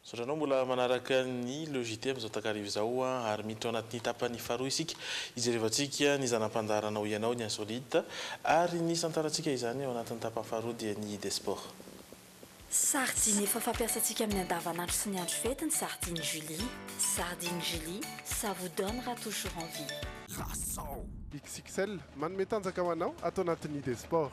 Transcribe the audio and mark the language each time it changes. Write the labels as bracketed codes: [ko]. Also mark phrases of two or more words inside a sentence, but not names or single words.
[mg] Sotranao mbola manaraka ny logité amin'izao takarivo izao ary miditra ao anatin'ny tapany faharoa isika ijerevantsika ny zanam-pandaharanao ianao ny insolite ary ny santarantsika izany ao anatin'ny tapany faharoa dia ny ID Sport. Sardine efa fampiasantsika amin'ny andavanandro sy ny andro fety ny Sardine Julie. [fr] Sardine Julie, ça vous donnera toujours envie. [mg] XXL manome tanjaka ho anao atao anatin'ny ID Sport.